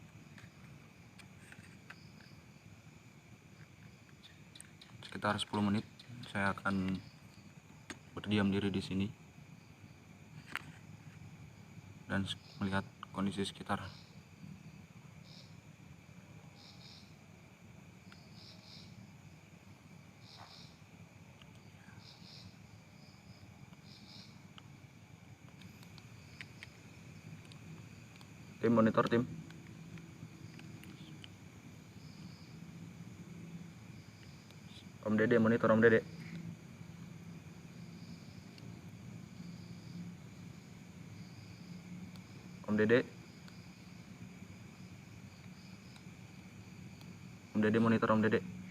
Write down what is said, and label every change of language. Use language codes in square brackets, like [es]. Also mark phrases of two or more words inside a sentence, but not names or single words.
[id] Sekitar 10 menit saya akan berdiam diri di sini dan melihat kondisi sekitar. Tim monitor, tim. Om Dede monitor, Om Dede. Om Dede. Om Dede monitor, Om Dede.